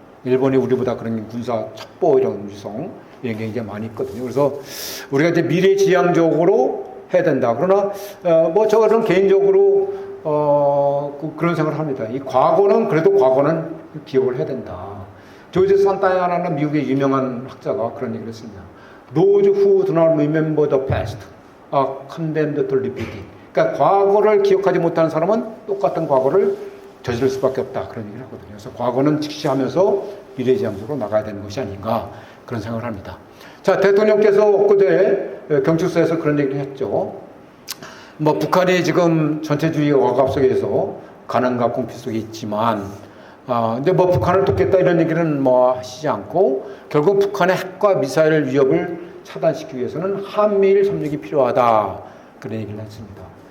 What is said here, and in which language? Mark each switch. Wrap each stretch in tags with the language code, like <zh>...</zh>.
<ko>일본이 우리보다 그런 군사 첩보 이런 유성 이런 게 굉장히 많이 있거든요. 그래서 우리가 이제 미래지향적으로 해야 된다. 그러나 뭐 저는 개인적으로 그런 생각을 합니다. 이 과거는 그래도 과거는 기억을 해야 된다. 조지 산타야나는 미국의 유명한 학자가 그런 얘기를 했습니다.</ko> <en>Those who do not remember the past are condemned to repeat it.</en> <ko>그러니까 과거를 기억하지 못하는 사람은 똑같은 과거를 저지를 수밖에 없다, 그런 얘기를 하거든요. 그래서 과거는 직시하면서 미래지향적으로 나가야 되는 것이 아닌가, 그런 생각을 합니다. 자, 대통령께서 엊그제 경축사에서 그런 얘기를 했죠. 뭐 북한이 지금 전체주의 억압 속에서 가난과 공피 속에 있지만 근데 뭐 북한을 돕겠다 이런 얘기는 뭐 하시지 않고 결국 북한의 핵과 미사일 위협을 차단시키기 위해서는 한미일 협력이 필요하다, 그런 얘기를 했습니다.</ko>